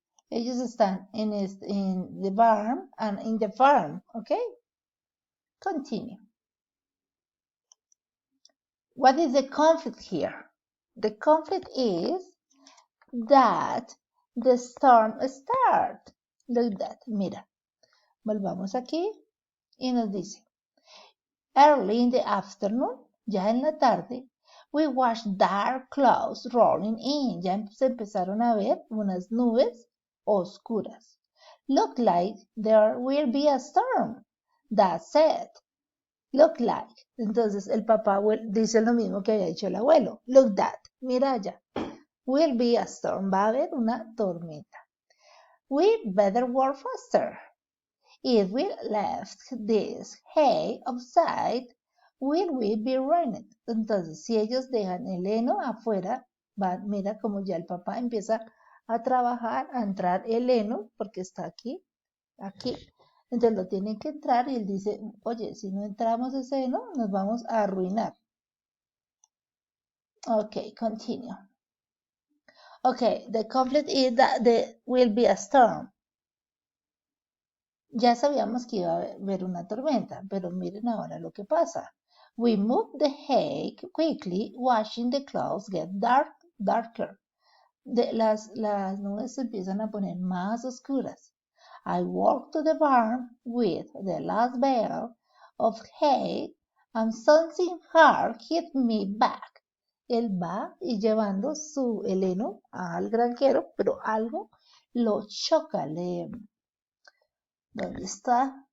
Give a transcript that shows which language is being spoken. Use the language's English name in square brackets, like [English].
[Spanish] Ellos están [English] in the barn and in the farm. Okay? Continue. What is the conflict here? The conflict is that the storm start. Look that. [Spanish] Mira. Volvamos aquí y nos dice. [English] Early in the afternoon, [Spanish] ya en la tarde, [English] we watched dark clouds rolling in. [Spanish] Ya se empezaron a ver unas nubes oscuras. [English] Look like there will be a storm. That's it. Look like. [Spanish] Entonces el papá dice lo mismo que había dicho el abuelo. [English] Look that. [Spanish] Mira allá. [English] Will be a storm. [Spanish] Va a haber una tormenta. [English] We better work faster. If we left this hay outside, will we be ruined? [Spanish] Entonces, si ellos dejan el heno afuera, mira como ya el papá empieza a trabajar, a entrar el heno, porque está aquí. Entonces lo tienen que entrar y él dice, oye, si no entramos ese heno, nos vamos a arruinar. [English] Okay, continue. Okay, the conflict is that there will be a storm. [Spanish] Ya sabíamos que iba a haber una tormenta, pero miren ahora lo que pasa. [English] We moved the hay quickly, watching the clouds get darker. [Spanish] Las nubes se empiezan a poner más oscuras. [English] I walked to the barn with the last bale of hay and something hard hit me back. [Spanish] Él va y llevando el heno al granjero, pero algo lo choca, ¿dónde está?